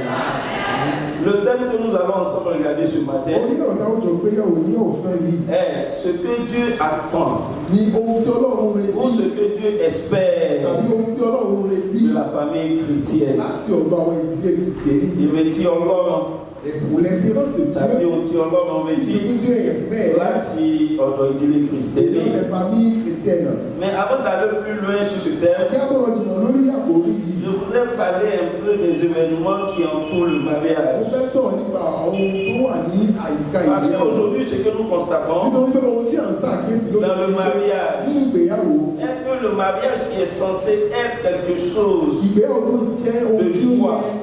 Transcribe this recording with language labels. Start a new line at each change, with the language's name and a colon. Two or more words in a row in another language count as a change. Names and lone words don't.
French: Le thème que nous allons ensemble regarder ce matin est ce que Dieu attend ou ce que Dieu espère de la famille chrétienne. Il me dit encore.
Yoruba: Tàbí ohun tí Ọlọ́run retí láti ọ̀dọ̀ ìdílé Kristẹni.
French: Mais avant d'aller plus loin sur ce thème, je voudrais parler un peu des événements qui entourent le mariage. Parce qu'aujourd'hui, ce que nous constatons dans le mariage, est que le mariage qui est censé être quelque chose de joie.